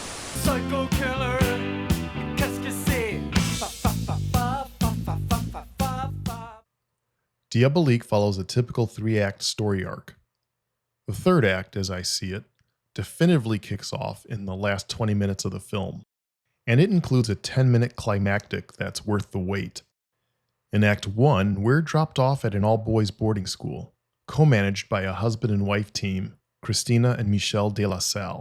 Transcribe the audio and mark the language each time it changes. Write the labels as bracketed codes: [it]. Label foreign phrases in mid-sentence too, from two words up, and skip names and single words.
[en] Psycho killer, [fr] qu'est-ce que c'est? Fa fa fa fa fa fa fa fa. [en] Diabolique follows a typical 3-act story arc. The third act, as I see it, definitively kicks off in the last 20 minutes of the film, and it includes a 10-minute climactic that's worth the wait. In Act 1, we're dropped off at an all-boys boarding school, co-managed by a husband and wife team, Christina and Michel de la Salle.